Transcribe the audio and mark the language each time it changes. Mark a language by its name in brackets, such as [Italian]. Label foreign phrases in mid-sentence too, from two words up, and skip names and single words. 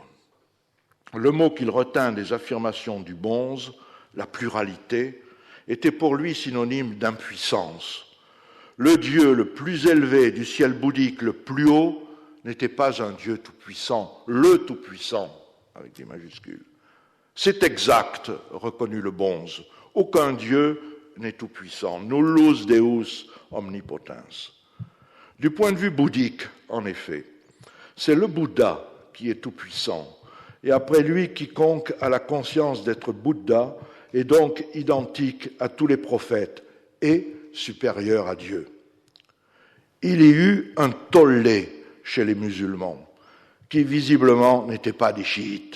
[French] Le mot qu'il retint des affirmations du bonze, la pluralité, était pour lui synonyme d'impuissance. Le Dieu le plus élevé du ciel bouddhique, le plus haut, n'était pas un Dieu tout-puissant, le tout-puissant, avec des majuscules. C'est exact, reconnut le bonze. Aucun Dieu n'est tout-puissant. [Latin] Nullus Deus omnipotens. [French] Du point de vue bouddhique, en effet, c'est le Bouddha qui est tout-puissant. Et après lui, quiconque a la conscience d'être Bouddha est donc identique à tous les prophètes et supérieur à Dieu. Il y eut un tollé chez les musulmans, qui visiblement n'étaient pas des chiites.